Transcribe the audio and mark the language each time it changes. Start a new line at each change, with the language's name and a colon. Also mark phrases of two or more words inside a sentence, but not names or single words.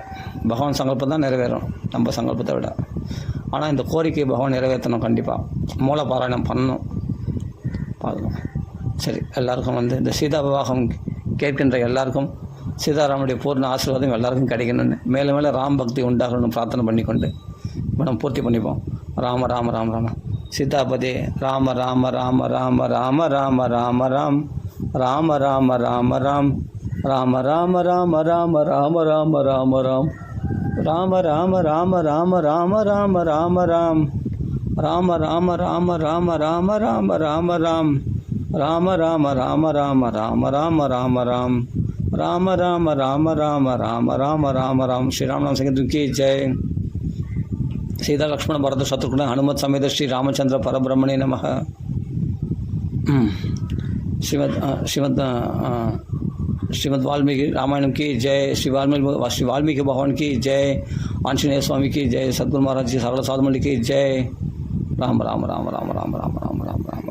Tamil: பகவான் சங்கல்பம் தான் நிறைவேறும் நம்ம சங்கல்பத்தை விட. ஆனால் இந்த கோரிக்கையை பகவான் நிறைவேற்றணும், கண்டிப்பாக மூல பாராயணம் பண்ணணும். பார்க்கலாம். சரி, எல்லாருக்கும் இந்த சீதா விவாகம் கேட்கின்ற எல்லாருக்கும் சீதாராமனுடைய பூர்ண ஆசீர்வாதம் எல்லாருக்கும் கிடைக்கணும்னு மேலே மேலே ராம் பக்தி உண்டாகணும்னு பிரார்த்தனை பண்ணிக்கொண்டு நம்ம பூர்த்தி பண்ணிப்போம். ராம ராம ராம ராம சீதாபதி ராம ராம ராம ராம ராம ராம ராம ராம் ராம ராம ராம ராம் ராம ராம ராம ராம ராம ராம ராம ராம் ராம ராம ராம ராம ராம ராம ராம ராம் ராம ராம ராம ராம ராம ராம ராம ராம் ராம ராம ராம ராம ராம ராம ராம ராம் ராம ராம ராம ராம ராம ராம ராம ராம்.
Hindi: श्रीराम नाम संकीर्तन की जय.
Sanskrit: सीता लक्ष्मण भरत शत्रुघ्न हनुमत समेत श्री रामचंद्र परब्रह्मणे नमः.
Hindi: श्रीमद् वाल्मीकि रामायणम की जय. श्री वाल्मीकि भगवान की जय. आंजनेय स्वामी की जय. सद्गुरु महाराज जी सकल साधु मंडली की जय. राम राम राम राम राम राम राम राम.